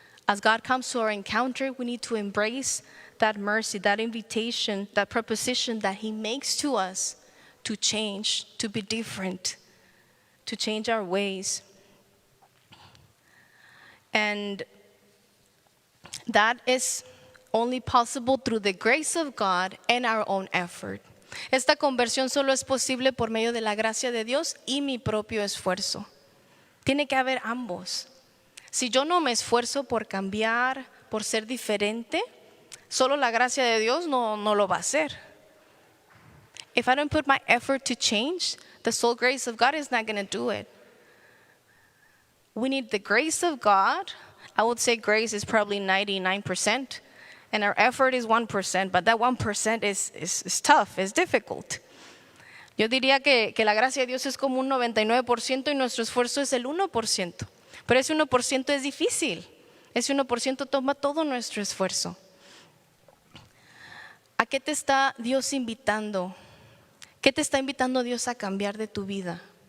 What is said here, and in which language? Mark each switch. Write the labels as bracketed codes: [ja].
[en] As God comes to our encounter, we need to embrace that mercy, that invitation, that proposition that he makes to us to change, to be different, to change our ways. And that is only possible through the grace of God and our own effort. [es] Esta conversión solo es posible por medio de la gracia de Dios y mi propio esfuerzo. Tiene que haber ambos. Si yo no me esfuerzo por cambiar, por ser diferente, solo la gracia de Dios no lo va a hacer. [en] If I don't put my effort to change, the sole grace of God is not going to do it. We need the grace of God. I would say grace is probably 99%, and our effort is 1%, but that 1% is tough, is difficult. [es] Yo diría que la gracia de Dios es como un 99% y nuestro esfuerzo es el 1%. Pero ese 1% es difícil. Ese 1% toma todo nuestro esfuerzo. ¿A qué te está Dios invitando? ¿Qué te está invitando Dios a cambiar de tu vida?